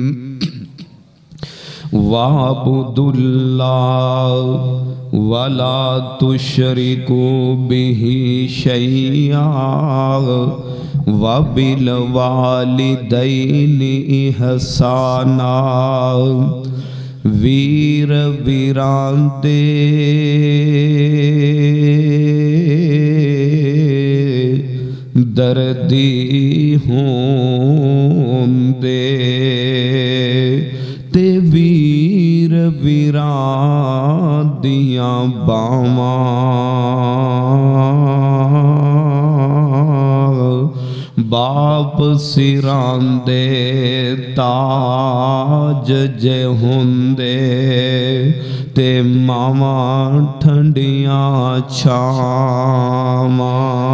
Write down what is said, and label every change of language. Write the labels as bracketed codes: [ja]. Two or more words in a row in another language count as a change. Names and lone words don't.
[ar] وَاعْبُدُوا اللَّهَ وَلَا تُشْرِكُوا بِهِ شَيْئًا وَبِالْوَالِدَيْنِ إِحْسَانًا۔ [pa] ویر ویراندے دردی ہوندے تے ویر ویراندیاں باواں باپ سراندے تاج جے ہوندے تے ماواں ٹھنڈیاں چھاواں۔